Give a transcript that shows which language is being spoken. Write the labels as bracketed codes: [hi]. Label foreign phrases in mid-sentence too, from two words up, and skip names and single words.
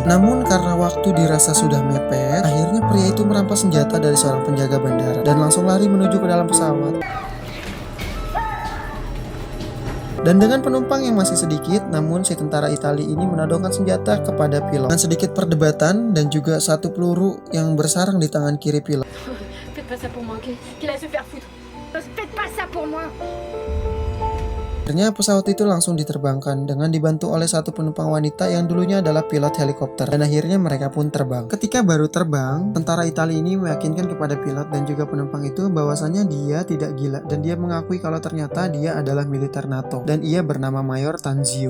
[id] Namun karena waktu dirasa sudah mepet, akhirnya pria itu merampas senjata dari seorang penjaga bandara dan langsung lari menuju ke dalam pesawat. Dan dengan penumpang yang masih sedikit, namun si tentara Italia ini menodongkan senjata kepada pilot. Dengan sedikit perdebatan dan juga satu peluru yang bersarang di tangan kiri pilot. [fr] Faites pas ça pour moi, ok? Qu'il aille se faire foutre. Faites pas ça pour moi. [id] Akhirnya pesawat itu langsung diterbangkan dengan dibantu oleh satu penumpang wanita yang dulunya adalah pilot helikopter. Dan akhirnya mereka pun terbang. Ketika baru terbang, tentara Italia ini meyakinkan kepada pilot dan juga penumpang itu bahwasanya dia tidak gila. Dan dia mengakui kalau ternyata dia adalah militer NATO. Dan ia bernama Mayor Tanzio.